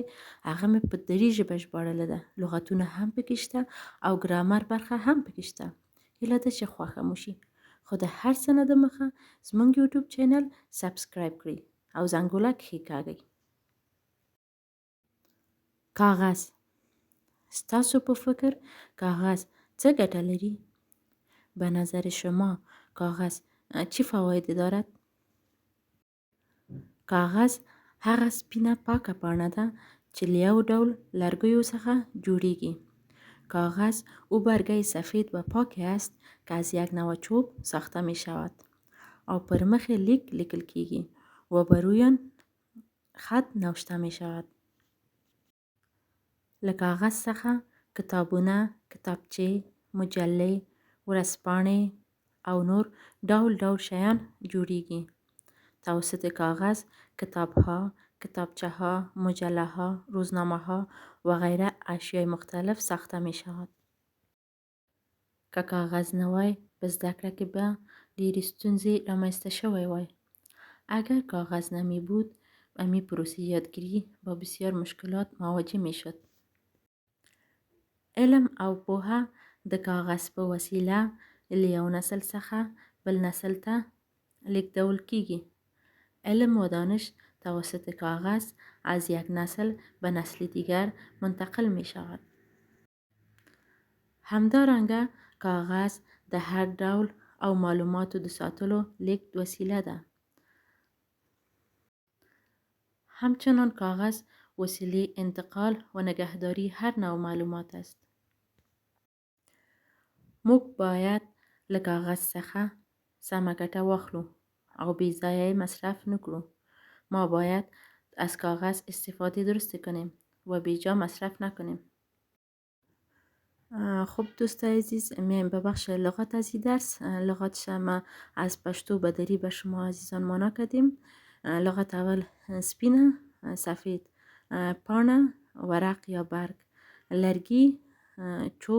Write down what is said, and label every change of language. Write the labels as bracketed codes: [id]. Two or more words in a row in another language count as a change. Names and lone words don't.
[ps] هغه مې په دري ژبه ژباړلی ده، لغتونه هم پکې شته او ګرامر برخه هم پکې شته. هیله ده چې خوښه مو شي، خو د هر څه نه دمخه زموږ یوټیوب [en] channel subscribe [ps] کړئ او زنګوله کښېکاږئ. کاغذ. ستاسو په فکر کاغذ چه ګټه لري؟ [fa] به نظر شما کاغذ چه فواید دارد؟ [ps] کاغذ هغه سپینه پاکه پاڼه ده چې له یو ډول لرګیو څخه جوړیږي. [fa] کاغذ او برگه سفید و پاکی است که از یک نوع چوب ساخته می شود [ps] او پر مخ لیک لیکل کیږي [fa] و بر روی آن خط نوشته می شود. [ps] له کاغذ څخه کتابونه، کتابچې، مجلې، ورځپاڼې او نور ډول ډول شیان جوړیږي. [fa] توسط کاغذ کتابها، کتابچه ها، مجله ها، روزنامه ها و غیره اشیای مختلف ساخته می شود. [ps] که کاغذ نه وای په زده کړه کې به ډېرې ستونزې رامنځته شوی وای. [fa] اگر کاغذ نمی بود امی پروسه یادگیری با بسیار مشکلات مواجه می شد. [ps] علم او پوهه د کاغذ په وسیله له یو نسل څخه بل نسل ته لیږدول کیږي. [fa] علم و دانش توسط کاغذ از یک نسل به نسل دیگر منتقل می شود. [ps] همدارنګه کاغذ د هر ډول او معلوماتو د ساتلو لیږد وسیله ده. [fa] همچنان کاغذ وسیله انتقال و نگهداری هر نوع معلومات است. [ps] موږ باید له کاغذ څخه سمه ګټه واخلو او بې ځایه مصرف نکړو. [fa] ما باید از کاغذ استفاده درست کنیم و بیجا مصرف نکنیم. خب دوستای عزیز، میایم به بخش لغات از این درس. لغاتش ما از پشتو به دری به شما عزیزان مانا کردیم. لغت اول سپینه، سفید، پانه، ورق یا برگ، لرگی، چوب.